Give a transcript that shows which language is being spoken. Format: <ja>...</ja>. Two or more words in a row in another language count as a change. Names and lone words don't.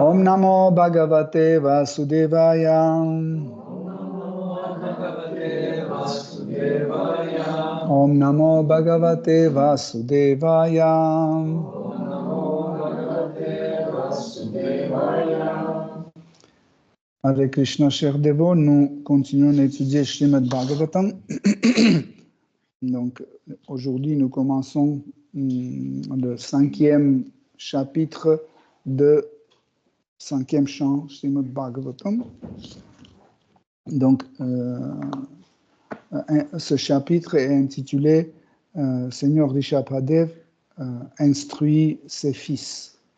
<sa>ॐ नमो भगवते वासुदेवाय ॐ नमो भगवते वासुदेवाय. ॐ नमो भगवते वासुदेवाय.</sa> <fr>Hare Krishna, chers dévots, nous continuons d'étudier Srimad Bhagavatam. Donc, aujourd'hui, nous commençons le 5e chapitre de 5e chant Srimad Bhagavatam. Donc, ce chapitre est intitulé Seigneur Rishabhadev instruit ses fils.</fr>